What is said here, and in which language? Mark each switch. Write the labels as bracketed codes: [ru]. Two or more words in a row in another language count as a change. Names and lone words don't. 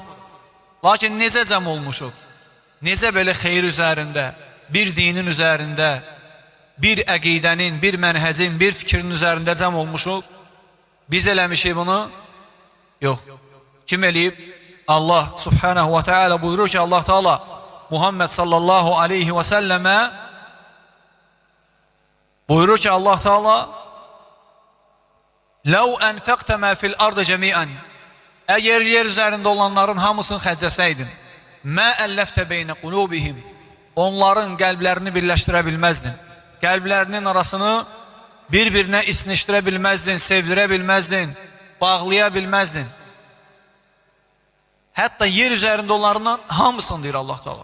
[az] Lakin necə cəm olmuşuq? Necə belə xeyir üzərində, bir dinin üzərində, bir əqidənin, bir mənhəcin, bir fikrin üzərində cəm olmuşuq? Biz eləmişik bunu? Yox. Kim eləyib? [ar] الله سبحانه وتعالى [az] buyurur ki, Allah Teala Muhammed [ar] صلى الله عليه وسلم [az] buyurur ki Allah Teala [ar] لو أنفقت ما في الأرض جميعا [az] Əgər yer üzərində olanların hamısını xərcləsəydin, [ar] ما ألفت بين قلوبهم, [az] onların qəlblərini birləşdirə bilməzdin. Qəlblərinin arasını bir-birinə isnişdirə bilməzdin, sevdirə bilməzdin, bağlaya bilməzdin. Hətta yer üzərində olanlarından hamısını deyir Allah Teala.